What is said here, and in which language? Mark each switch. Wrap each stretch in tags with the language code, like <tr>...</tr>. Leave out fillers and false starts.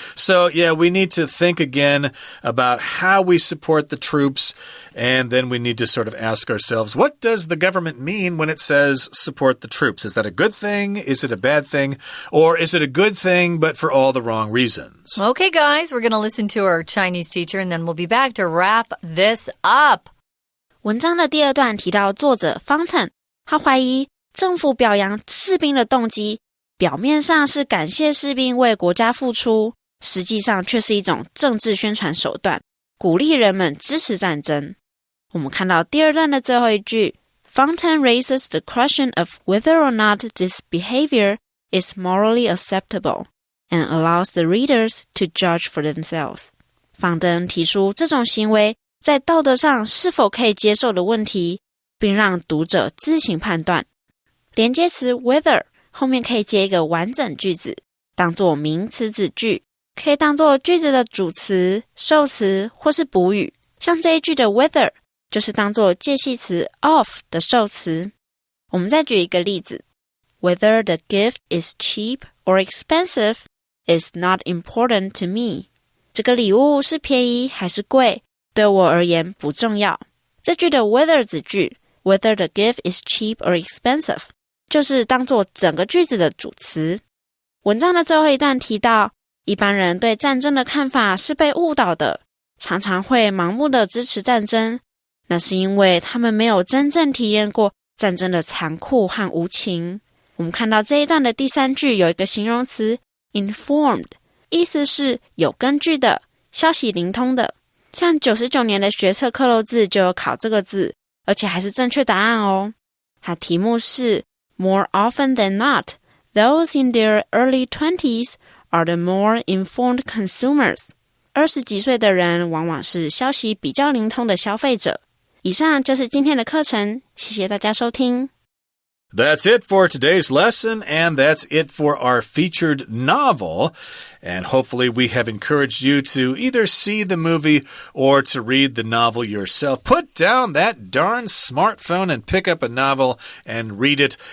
<en>So, yeah, we need to think again about how we support the troops, and then we need to sort of ask ourselves, what does the government mean when it says support the troops? Is that a good thing? Is it a bad thing? Or is it a good thing, but for all the wrong reasons? Okay, guys, we're going to listen to our Chinese teacher, and then we'll be back to wrap this up.</en> <zh>文章的第二段提到作者 Fountain， 他怀疑政府表扬士兵的动机，表面上是感谢士兵为国家付出，实际上却是一种政治宣传手段，鼓励人们支持战争。我们看到第二段的最后一句</zh> <en>Fountain raises the question of whether or not this behavior is morally acceptable and allows the readers to judge for themselves.</en> <zh>方登提出这种行为在道德上是否可以接受的问题，并让读者自行判断。连接词 whether 后面可以接一个完整句子，当作名词子句，可以当作句子的主词、受词或是补语。像这一句的 whether 就是当作介系词 of 的受词。我们再举一个例子</zh> <en>Whether the gift is cheap or expensive is not important to me.</en> <zh>这个礼物是便宜还是贵，对我而言不重要。这句的 whether 子句</zh> <en>Whether the gift is cheap or expensive</en> <zh>就是当作整个句子的主词。文章的最后一段提到，一般人对战争的看法是被误导的，常常会盲目的支持战争，那是因为他们没有真正体验过战争的残酷和无情。我们看到这一段的第三句有一个形容词 informed， 意思是有根据的，消息灵通的。像99年的学测课漏字就有考这个字，而且还是正确答案哦。它题目是</zh> <en>More often than not, those in their early 20s are the more informed consumers.</en> <zh>20几岁的人往往是消息比较灵通的消费者。以上就是今天的课程，谢谢大家收听。</zh> <en>That's it for today's lesson, and that's it for our featured novel. And hopefully we have encouraged you to either see the movie or to read the novel yourself. Put down that darn smartphone and pick up a novel and read it.</en>